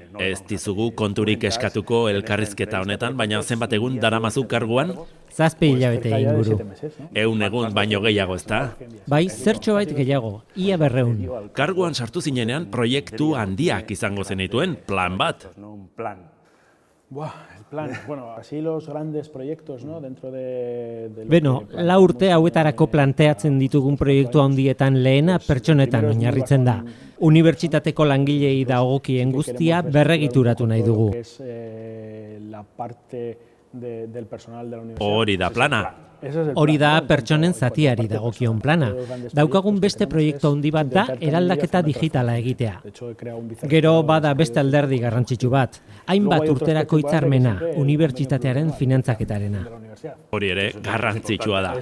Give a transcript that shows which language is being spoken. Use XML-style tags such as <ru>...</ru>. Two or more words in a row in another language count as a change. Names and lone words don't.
<eu>Ez dizugu konturik eskatuko elkarrizketa honetan, baina zenbat egun daramazu karguan? 7 hilabete inguru. 100 egun baino gehiago, ezta? Bai, zertxobait gehiago, ia 200. Karguan sartu zinenean proiektu handiak izango zenituen, plan bat.</eu> <es>El plan, así los grandes proyectos, ¿no? Dentro de</es> <eu>Beno, 4 urte hauetarako planteatzen ditugun proiektu handietan lehena pertsonetan oinarritzen da. Unibertsitateko langilei dagokien guztia berregituratu nahi dugu.</eu> <es>la parte del personal de la universidad.</es> <eu>Hori da plana. Hori da pertsonen zatiari dagokion plana. Daukagun beste proiektu handi bat da eraldaketa digitala egitea. Gero bada beste alderdi garrantzitsu bat. Hainbat urterako hitzarmena, unibertsitatearen finantzaketarena. Hori ere garrantzitsua da.</eu>